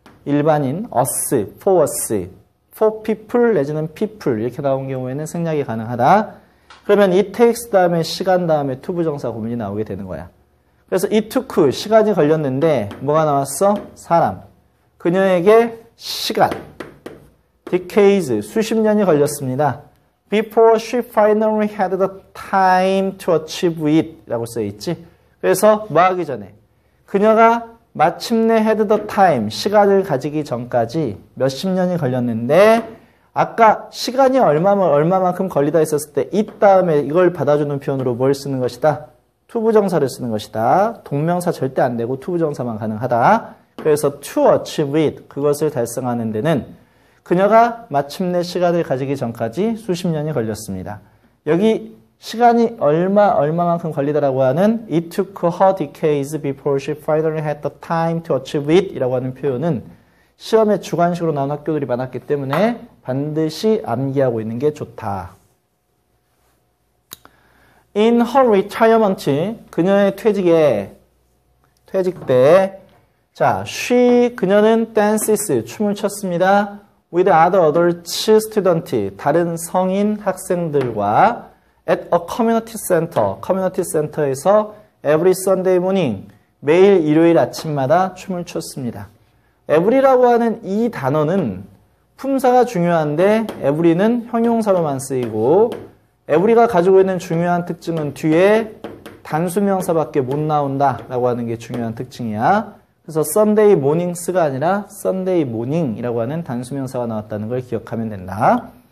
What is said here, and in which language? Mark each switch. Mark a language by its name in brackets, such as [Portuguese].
[Korean] 일반인, us, [English] for us, for people [Korean] 내지는 people 이렇게 나온 경우에는 생략이 가능하다. 그러면 [English] it takes [Korean] 다음에 시간 다음에 투부정사 구문이 나오게 되는 거야. 그래서 [English] it took, [Korean] 시간이 걸렸는데 뭐가 나왔어? 사람. 그녀에게 시간, decades, 수십 년이 걸렸습니다. [English] Before she finally had the time to achieve it [Korean] 라고 써있지. 그래서 뭐 하기 전에 그녀가 마침내 [English] had the time, [Korean] 시간을 가지기 전까지 몇십 년이 걸렸는데, 아까 시간이 얼마만큼 걸리다 했었을 때 it 다음에 이걸 받아주는 표현으로 뭘 쓰는 것이다? 투부정사를 쓰는 것이다. 동명사 절대 안 되고 투부정사만 가능하다. 그래서 [English] to achieve it, [Korean] 그것을 달성하는 데는 그녀가 마침내 시간을 가지기 전까지 수십 년이 걸렸습니다. 여기 시간이 얼마만큼 걸리더라고 하는 [English] it took her decades before she finally had the time to achieve it [Korean] 이라고 하는 표현은 시험에 주관식으로 나온 학교들이 많았기 때문에 반드시 암기하고 있는 게 좋다. [English] In her retirement, [Korean] 그녀의 퇴직 때, 자, 그녀는 dances, 춤을 췄습니다. [English] with other adult students, [Korean] 다른 성인 학생들과 [English] at a community center에서 every Sunday morning, [Korean] 매일 일요일 아침마다 춤을 췄습니다. every라고 하는 이 단어는 품사가 중요한데 every는 형용사로만 쓰이고, every가 가지고 있는 중요한 특징은 뒤에 단수명사밖에 못 나온다라고 하는 게 중요한 특징이야. 그래서 [English] Sunday mornings [Korean] 가 아니라 [English] Sunday morning [Korean] 이라고 하는 단수명사가 나왔다는 걸 기억하면 된다.